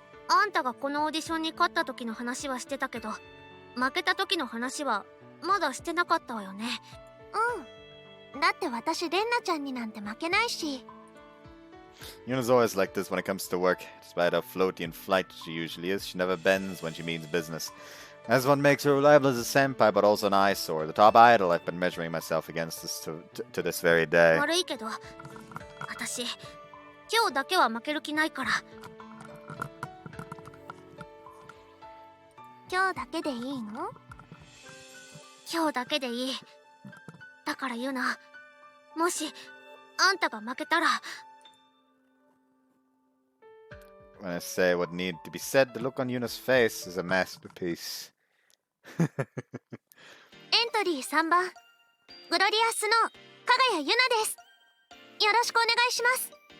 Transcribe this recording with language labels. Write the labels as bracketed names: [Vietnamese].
[Japanese] あんたがこのオーディションに勝った時の話はしてたけど、負けた時の話はまだしてなかったわよね。だって私レンナちゃんになんて負けないし。 [English] Yuna's always like this when it comes to work. Despite how floaty and flight she usually is, she never bends when she means business. As one makes her reliable as a senpai, but also an eyesore. The top idol I've been measuring myself against to this very day. [Japanese] 悪いけど、私今日だけは負ける気ないから。今日だけでいいの？今日だけでいい。だからユナ、もしあんたが負けたら。 [English] When I say what needed to be said, the look on Yuna's face is a masterpiece. [Japanese] エントリー3番、グロリアスの加賀谷ユナです。よろしくお願いします。